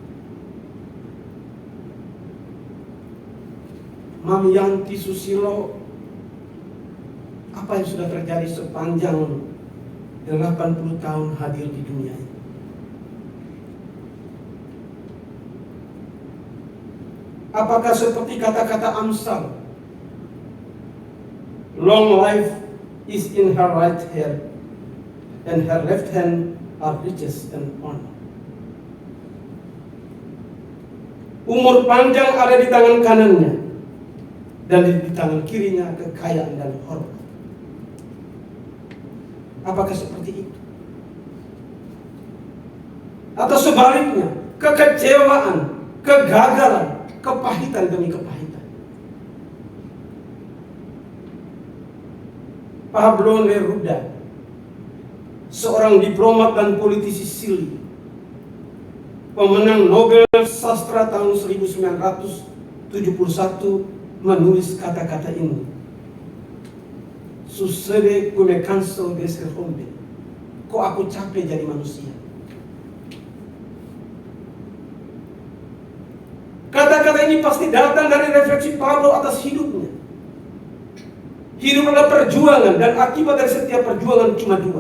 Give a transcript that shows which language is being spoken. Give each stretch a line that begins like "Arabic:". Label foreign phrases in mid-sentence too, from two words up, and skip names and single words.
Indonesian: Mami Yanti Susilo, apa yang sudah terjadi sepanjang 80 tahun hadir di dunia ini? Apakah seperti kata-kata Amsal,
English: long life is in her right hand, and her left hand are riches and honor.
Indonesian: Umur panjang ada di tangan kanannya, dan di tangan kirinya kekayaan dan hormat. Apakah seperti itu? Atau sebaliknya, kekecewaan, kegagalan, kepahitan demi kepahitan. Pablo Neruda, seorang diplomat dan politisi Chili, pemenang Nobel Sastra tahun 1971, menulis kata-kata ini.
Spanish: Sucede que me canso de ser hombre.
Indonesian: Kok aku capek jadi manusia. Kata-kata ini pasti datang dari refleksi Pablo atas hidupnya. Hidup adalah perjuangan, dan akibat dari setiap perjuangan cuma dua.